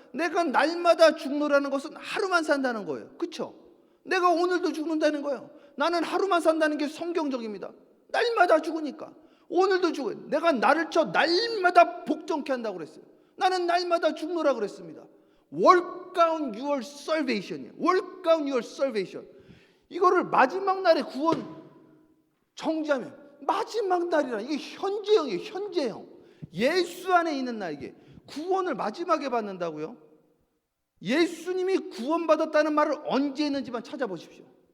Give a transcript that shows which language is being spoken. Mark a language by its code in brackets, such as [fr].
[ko] 내가 날마다 죽노라는 것은 하루만 산다는 거예요. 그렇죠? 내가 오늘도 죽는다는 거예요. 나는 하루만 산다는 게 성경적입니다. 날마다 죽으니까. 오늘도 죽어요. 내가 나를 날마다 복종케 한다고 그랬어요. 나는 날마다 죽노라고 그랬습니다. [en] Work out your salvation [ko] 이에요. [en] Work out your salvation. [ko] 이거를 마지막 날에 구원 정지하면, 마지막 날이라 이게 현재형이에요. 현재형. 예수 안에 있는 날이게 구원을 마지막에 받는다고요? 예수님이 구원받았다는 말을 언제 했는지만 찾아보십시오.